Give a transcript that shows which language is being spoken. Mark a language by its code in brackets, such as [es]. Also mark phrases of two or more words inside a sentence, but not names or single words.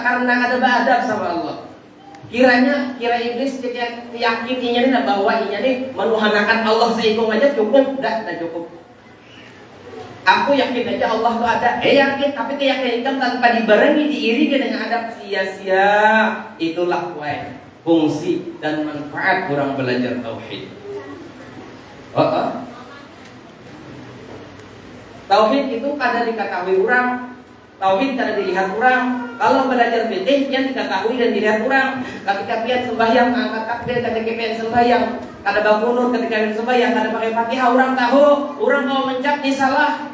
[id] Karena ada adab sama Allah. Kira iblis yakin bahwa ini menuhanakan Allah seikung aja cukup, tidak cukup. Aku yakin aja Allah itu ada, yakin, tapi keyakinan tanpa dibarengi diiringi dengan adab sia-sia. Itulah fungsi dan manfaat orang belajar tauhid. Tauhid itu kada diketahui orang. Tauhid kada dilihat orang. Kalau belajar fikih yang diketahui dan dilihat orang. Ketika pian sembahyang angkat takbir, ketika pian sembahyang kada bangun, ketika pian sembahyang kada pakai Fatihah, orang tahu, orang mau mencap ini salah.